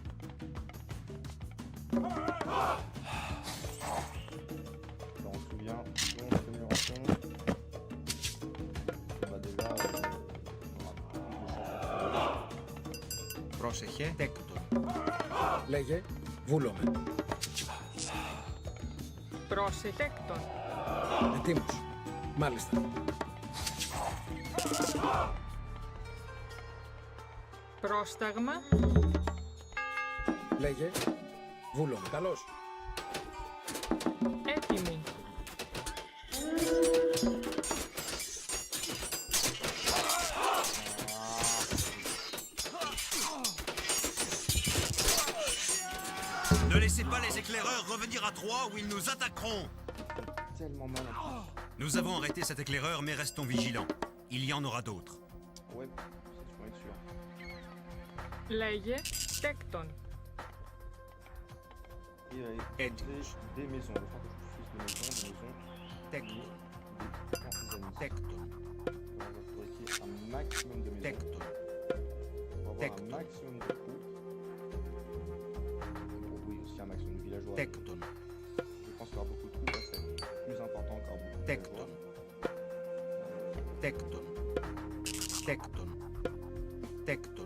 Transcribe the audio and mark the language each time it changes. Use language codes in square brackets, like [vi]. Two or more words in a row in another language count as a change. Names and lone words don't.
[fr] Ça, on se souvient, donc amélioration. Bah déjà, on aura plus de chance. [el] Πρόσεχε. Τέκτον. Λέγε. Βούλομαι. Πρόσεχε. Τέκτον. Ετοίμος. Μάλιστα. Πρόσταγμα. Λέγε. Βούλομαι. Καλώς. Έτοιμη. [fr] Ne laissez pas les éclaireurs revenir à Troie où ils nous attaqueront. Tellement mal en Nous avons arrêté cet éclaireur mais restons vigilants. Il y en aura d'autres. plus. Ouais, c'est faut être sûr. [el] Λέγε. Τέκτον. [fr] Et [el] Έτοιμος. [fr] des maisons. Il faut que je puisse des maisons. [el] Τέκτον. [fr] Des amis. [el] Τέκτον. [fr] On va fabriquer un maximum de maisons. [el] Τέκτον. [fr] On va avoir un [el] Tecton. [fr] maximum de troupes. villageois. [el] Tecton. [fr] Je pense qu'il y aura beaucoup de troupes, là, c'est plus important qu'avoir beaucoup de [el] Tecton. [fr] villageois. [el] Tecton. Tecton. Tecton.